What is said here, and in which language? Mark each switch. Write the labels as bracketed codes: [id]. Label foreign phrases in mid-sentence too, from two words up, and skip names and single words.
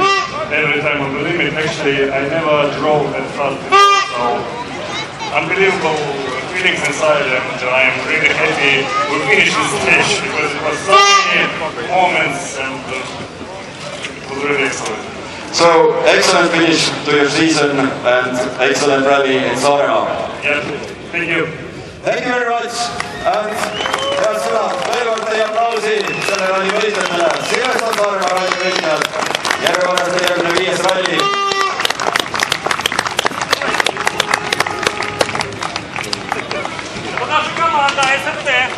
[en] Every time on the limit, actually, I never drove that fast before, so unbelievable feelings inside, and I am really happy we finished this stage because it was so many moments and it was really excellent. So, excellent finish to your season and excellent rally in Saaremaa. Yeah, thank you. Thank you very much. [et] Head sõnad, veel kord teie aplausi selle ralli võitlejatele. Silveston Saaremaa ralli võitlejad. Järjekorras 45. ralli. [ru] Наша команда SRT.